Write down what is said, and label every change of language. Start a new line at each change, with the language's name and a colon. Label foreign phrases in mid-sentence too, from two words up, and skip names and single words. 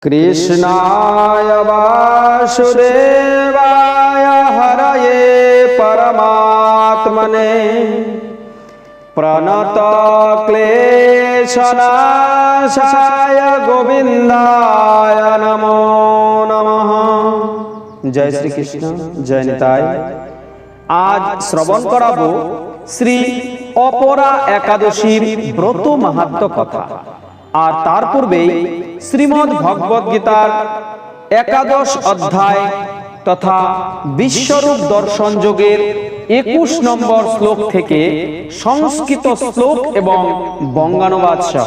Sanskrit: कृष्णाय वासुदेवाय हरये परमात्मने प्रणतक्लेशनाशाय गोविंदाय नमो नमः।
Hindi: जय श्री कृष्ण, जय निताई।
Bangla: आज শ্রবণ করাবো শ্রী অপরা একাদশীর ব্রত মাহাত্ম্য কথা। আর তার পূর্বেই শ্রীমদ্ ভগবদ গীতার একাদশ অধ্যায় তথা বিশ্বরূপ দর্শন যোগের 21 নম্বর শ্লোক থেকে সংস্কৃত শ্লোক এবং বঙ্গানুবাদ সহ।